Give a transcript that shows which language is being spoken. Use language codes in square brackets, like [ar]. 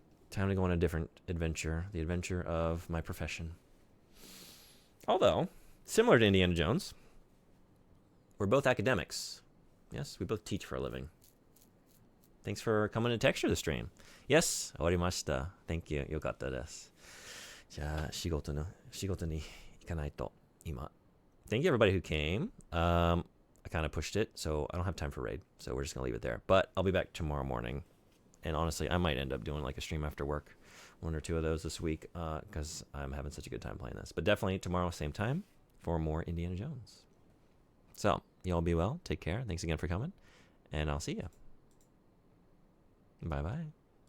[en] Time to go on a different adventure. The adventure of my profession. Although, similar to Indiana Jones, we're both academics. Yes, we both teach for a living. Thanks for coming to texture the stream. Yes, 終わりました. Thank you. よかったです。 [ja] じゃあ、仕事に行かないと、今。 [en] Thank you everybody who came. I kind of pushed it, so I don't have time for raid. So we're just going to leave it there. But I'll be back tomorrow morning. And honestly, I might end up doing like a stream after work. 1 or 2 of those this week because I'm having such a good time playing this. But definitely tomorrow, same time, for more Indiana Jones. So, y'all be well. Take care. Thanks again for coming. And I'll see you. Bye-bye.